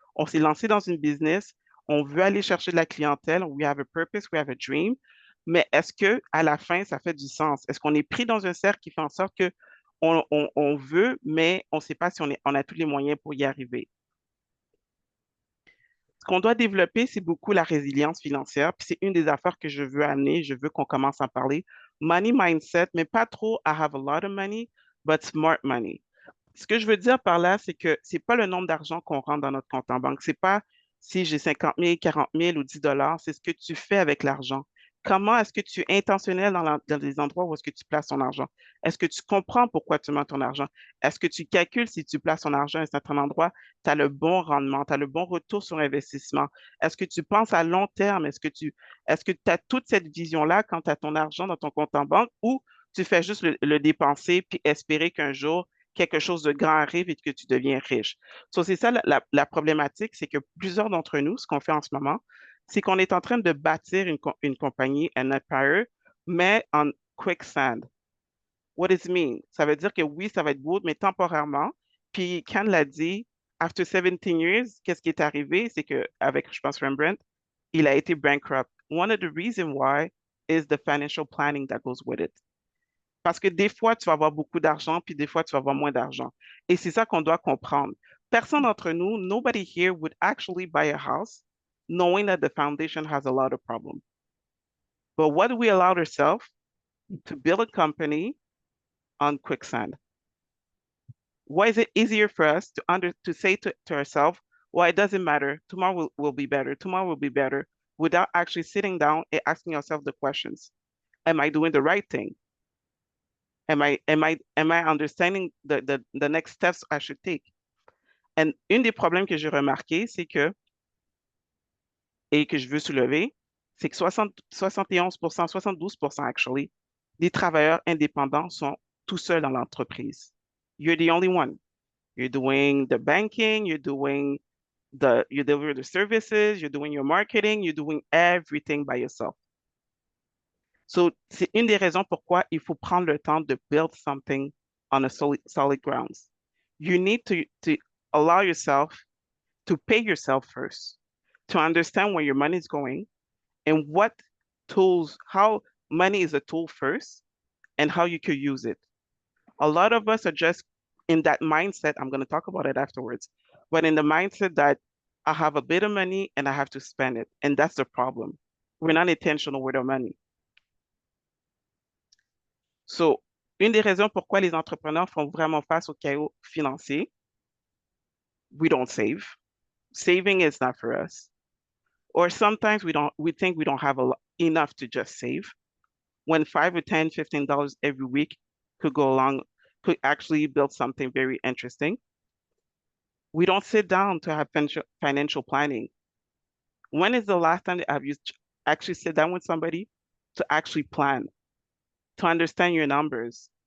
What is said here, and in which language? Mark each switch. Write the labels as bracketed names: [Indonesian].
[French] On s'est lancé dans une business, on veut aller chercher de la clientèle, [English] we have a purpose, we have a dream, [French] mais est-ce que à la fin, ça fait du sens? Est-ce qu'on est pris dans un cercle qui fait en sorte que on veut, mais on ne sait pas si on a tous les moyens pour y arriver? Ce qu'on doit développer, c'est beaucoup la résilience financière. Puis c'est une des affaires que je veux amener. Je veux qu'on commence à parler. [English] Money mindset, [French] mais pas trop [English] I have a lot of money, but smart money. [French] Ce que je veux dire par là, c'est que c'est pas le nombre d'argent qu'on rentre dans notre compte en banque. C'est pas si j'ai 50 000, 40 000 ou 10 dollars. C'est ce que tu fais avec l'argent. Comment est-ce que tu es intentionnel dans les endroits où est-ce que tu places ton argent? Est-ce que tu comprends pourquoi tu mets ton argent? Est-ce que tu calcules si tu places ton argent à un certain endroit, tu as le bon rendement, tu as le bon retour sur investissement? Est-ce que tu penses à long terme? Est-ce que tu as toute cette vision-là quand tu as ton argent dans ton compte en banque ou tu fais juste le dépenser puis espérer qu'un jour, quelque chose de grand arrive et que tu deviens riche? So, c'est ça la problématique, c'est que plusieurs d'entre nous, ce qu'on fait en ce moment, c'est qu'on est en train de bâtir une compagnie, un empire, mais en quicksand. [English] What does it mean? [French] Ça veut dire que oui, ça va être beau, mais temporairement. Puis, Ken l'a dit, [English] after 17 years, [French] qu'est-ce qui est arrivé? C'est que, avec, je pense, Rembrandt, il a été bankrupt. [English] One of the reasons why is the financial planning that goes with it. [French] Parce que des fois, tu vas avoir beaucoup d'argent, puis des fois, tu vas avoir moins d'argent. Et c'est ça qu'on doit comprendre. Personne d'entre nous, [English] nobody here would actually buy a house knowing that the foundation has a lot of problems. But what do we allow ourselves to build a company on quicksand? Why is it easier for us to say to ourselves, well, it doesn't matter. Tomorrow will be better. Tomorrow will be better, without actually sitting down and asking yourself the questions. Am I doing the right thing? Am I understanding the next steps I should take? [French] And une des problèmes que j'ai remarqué, c'est que, et que je veux soulever, c'est que 71%, 72% actually, des travailleurs indépendants sont tout seuls dans l'entreprise. [English] You're the only one. You're doing the banking, you deliver the services, you're doing your marketing, you're doing everything by yourself. [French] So, c'est une des raisons pourquoi il faut prendre le temps de [English] build something on a solid grounds. You need to allow yourself to pay yourself first, to understand where your money is going and what tools, how money is a tool first and how you could use it. A lot of us are just in that mindset. I'm going to talk about it afterwards, but in the mindset that I have a bit of money and I have to spend it. And that's the problem. We're not intentional with our money. [French] So, une des raisons pourquoi les entrepreneurs font vraiment face au chaos financier, [English] we don't save. Saving is not for us. Or sometimes we think we don't have enough to just save. When 5 or 10, $15 every week could actually build something very interesting. We don't sit down to have financial planning. When is the last time that have you actually sit down with somebody to actually plan, to understand your numbers?